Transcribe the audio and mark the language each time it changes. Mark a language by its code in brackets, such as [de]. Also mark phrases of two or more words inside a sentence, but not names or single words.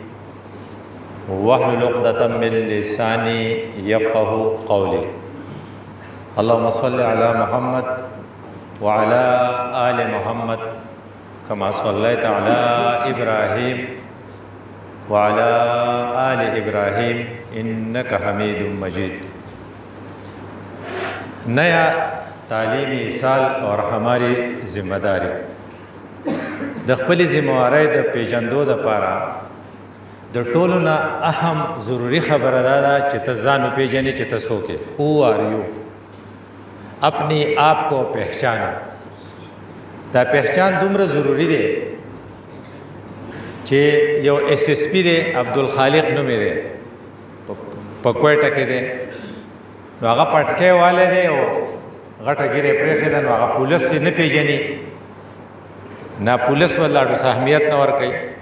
[ar] واحلل عقدة من لساني يفقه قولي اللهم صل على محمد وعلى آل محمد كما صليت على إبراهيم وعلى آل إبراهيم إنك حميد مجيد. [ur] نیا تعلیمی سال اور ہماری ذمہ داری [ps] د خپل ذمہواری د پیژندو دپاره د ټولو نه اهم ضروری خبره دا ده چې ته ځان وپېژنې چې ته څوک یې. [en] who are you, [ur] اپنی آپ کو پہچانو. [ps] دا پہچان دومره ضروری دی چې یو ایس ایس پی دی عبدالخالق نومې دی په کویټه کې دی، نو هغه پټکی والی دی او غټه ګیرې پرېښې ده، نو هغه پولیس یې نه پېژني، نه پولیس ورله ډوس اهمیت نه ورکوي.